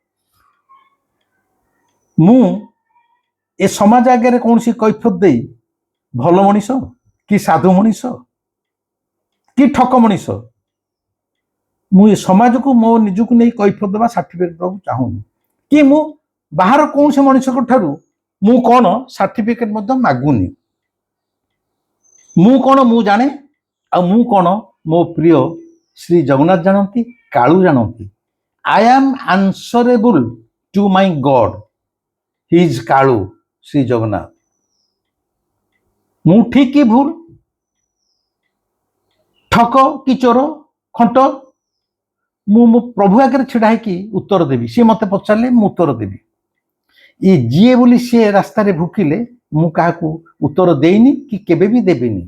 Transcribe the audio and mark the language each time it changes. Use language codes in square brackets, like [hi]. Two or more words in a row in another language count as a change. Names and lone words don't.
[or] ମୁଁ ଏ ସମାଜ ଆଗରେ କୌଣସି କୈଫତ ଦେଇ ଭଲ ମଣିଷ କି ସାଧୁ ମଣିଷ କି ଠକ ମଣିଷ, ମୁଁ ଏ ସମାଜକୁ ମୋ ନିଜକୁ ନେଇ କୈଫତ ଦେବା ସାର୍ଟିଫିକେଟ ଦେବାକୁ ଚାହୁଁନି, କି ମୁଁ ବାହାର କୌଣସି ମଣିଷଙ୍କ ଠାରୁ ମୁଁ କଣ ସାର୍ଟିଫିକେଟ ମଧ୍ୟ ମାଗୁନି। ମୁଁ କଣ ମୁଁ ଜାଣେ, ଆଉ ମୁଁ କଣ ମୋ ପ୍ରିୟ ଶ୍ରୀ ଜଗନ୍ନାଥ ଜାଣନ୍ତି, କାଳୁ ଜାଣନ୍ତି। [en] ଆଇ am answerable to my God, he is କାଳୁ, ଶ୍ରୀ ଜଗନ୍ନାଥ। [or] ମୁଁ ଠିକ କି ଭୁଲ, ଠକ କି ଚୋର, ଖଣ୍ଟ, ମୁଁ ମୋ ପ୍ରଭୁ ଆଗରେ ଛିଡା ହେଇକି ଉତ୍ତର ଦେବି। ସିଏ ମତେ ପଚାରିଲେ ମୁଁ ଉତ୍ତର ଦେବି। ଏ ଯିଏ ବୋଲି ସିଏ ରାସ୍ତାରେ ଭୁକିଲେ ମୁଁ କାହାକୁ ଉତ୍ତର ଦେଇନି କି କେବେ ବି ଦେବିନି।